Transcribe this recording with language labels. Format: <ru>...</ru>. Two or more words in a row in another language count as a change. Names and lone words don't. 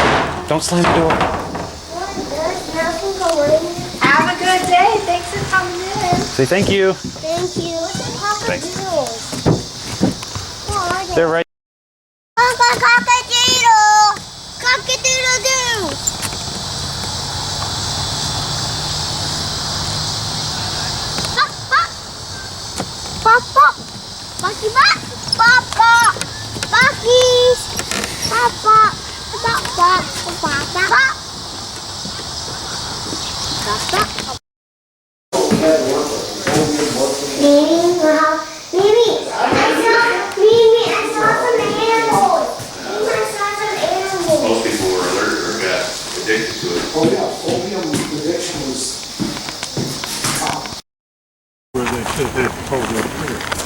<en>Don't slam the door. There's nothing going. Have a good day. Thanks for coming in. Say thank you. Thank you. Thanks. Cock-a-doodles. What are they? They're right. Cock-a-cock-a-doodle. Cock-a-doodle-doo. Pop, pop. Pop, pop. Bucky, pop. Pop, pop. Buckies. Pop, pop. Pop, pop. Pop, pop. Pop, pop. Mimi, I saw some animals. Most people were allergic or got addicted to it. Oh yeah, opium addiction was Where they should have told them here.</en>